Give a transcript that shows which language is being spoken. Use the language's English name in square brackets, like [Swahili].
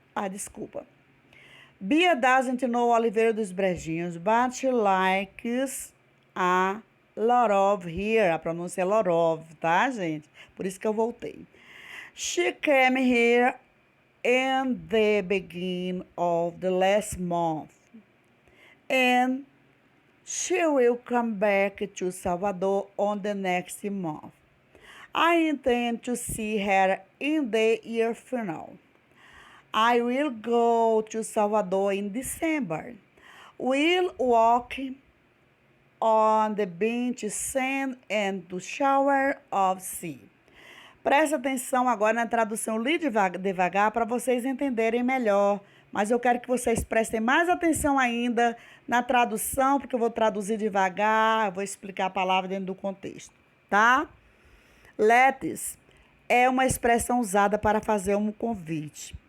[Portuguese] Desculpa. [English] Bia doesn't know Oliveira dos Brejinhos, but she likes a lot of here. [Portuguese] A pronúncia é lot of, tá, gente? Por isso que eu voltei. [English] She came here in the beginning of the last month. And she will come back to Salvador on the next month. I intend to see her in the year final. I will go to Salvador in December. We'll walk on the beach, sand and to shower of sea. [Portuguese] Preste atenção agora na tradução, li devagar para vocês entenderem melhor. Mas eu quero que vocês prestem mais atenção ainda na tradução, porque eu vou traduzir devagar, vou explicar a palavra dentro do contexto, tá? Let's é uma expressão usada para fazer um convite.